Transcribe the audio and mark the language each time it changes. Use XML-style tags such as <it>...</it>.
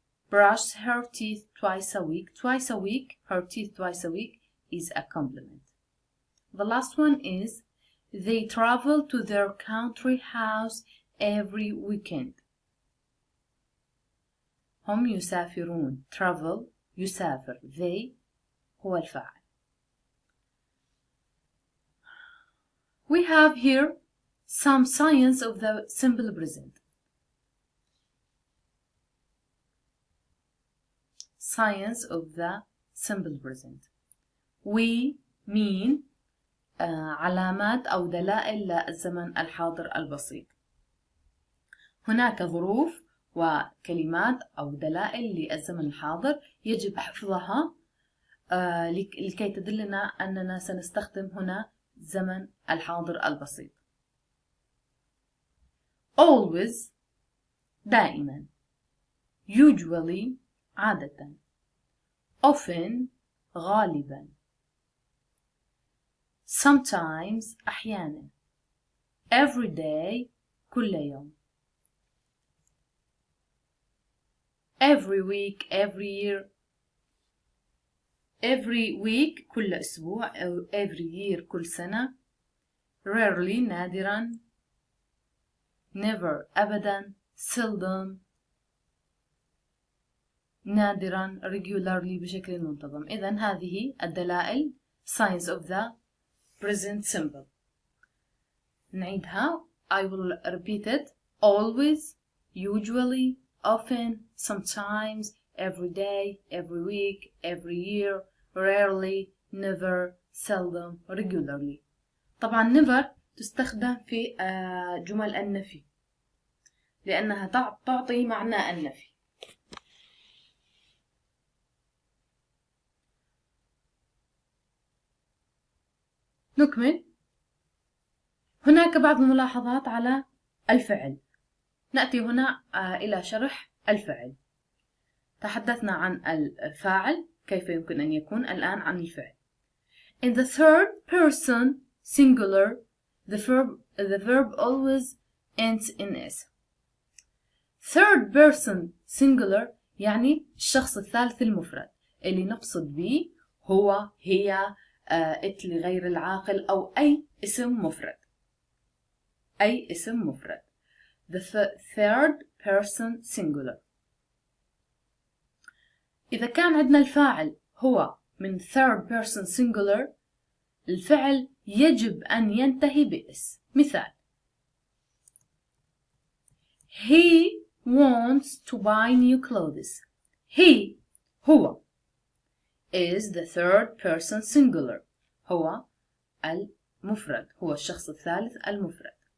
<en>Brush her teeth twice a week. Twice a week, her teeth twice a week is a complement. The last one is they travel to their country house every weekend.</en> <ar>هم يسافرون.</ar> <en>Travel يسافر.</en> <ar>They هو الفاعل.</ar> <en>We have here some signs of the simple present. Signs of the simple present. We mean</en> <ar>علامات أو دلائل للزمن الحاضر البسيط. هناك ظروف وكلمات أو دلائل للزمن الحاضر يجب حفظها لكي تدلنا أننا سنستخدم هنا زمن الحاضر البسيط.</ar> <en>Always دائما. Usually عادة. Often غالبا. Sometimes أحيانا. Every day كل يوم. Every week, every year. Every week</en> <ar>كل أسبوع أو</ar> <en>every year</en> <ar>كل سنة.</ar> <en>Rarely نادرا. Never أبدا. Seldom نادرا.</en> <ar>Regularly بشكل منتظم. إذن هذه الدلائل</ar> <en>signs of the present simple.</en> <ar>نعيدها.</ar> <en>I will repeat it. Always, usually, often, sometimes, every day, every week, every year, rarely, never, seldom, regularly.</en> <ar>طبعا never تستخدم في جمل النفي لأنها تعطي معنى النفي. نكمل. هناك بعض الملاحظات على الفعل. نأتي هنا إلى شرح الفعل. تحدثنا عن الفاعل كيف يمكن أن يكون. الآن عن الفعل.</ar> <en>In the third person singular, the verb always ends in s. Third person singular</en> <ar>يعني الشخص الثالث المفرد. اللي نقصد به هو، هي، it لغير العاقل أو أي اسم مفرد. أي اسم مفرد.</ar> <en>The third person singular.</en> <ar>إذا كان عندنا الفاعل هو من</ar> <en>third person singular،</en> <ar>الفعل يجب أن ينتهي بإس.</ar> <en>مثال: He wants to buy new clothes. He هو is the third person singular.</en> <ar>هو المفرد، هو الشخص الثالث المفرد.</ar>